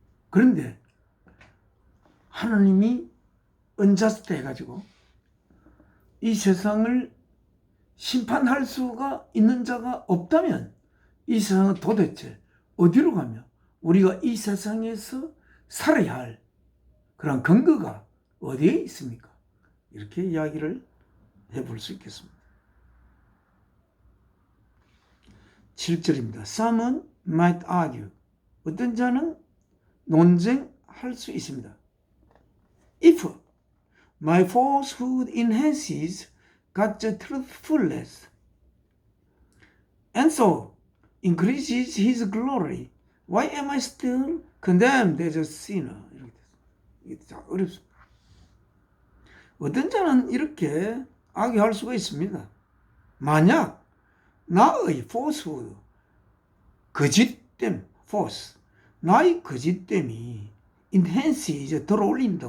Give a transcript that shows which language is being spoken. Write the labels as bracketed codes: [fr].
[ko] 그런데 하나님이 unjust 해가지고 이 세상을 심판할 수가 있는 자가 없다면 이 세상은 도대체 어디로 가며 우리가 이 세상에서 살아야 할 그런 근거가 어디에 있습니까? 이렇게 이야기를 해볼 수 있겠습니다. 7절입니다. [en] Some might argue. [ko] 어떤 자는 논쟁할 수 있습니다. [en] If my falsehood enhances God's truthfulness and so increases His glory, why am I still condemned as a sinner? [ko] 이렇게 됐어요. 이게 참 어렵습니다. 어떤 자는 이렇게 악유할 수가 있습니다. 만약 나의 falsehood, 거짓됨, false, 나의 거짓됨이 enhance, 이제 들어올린다.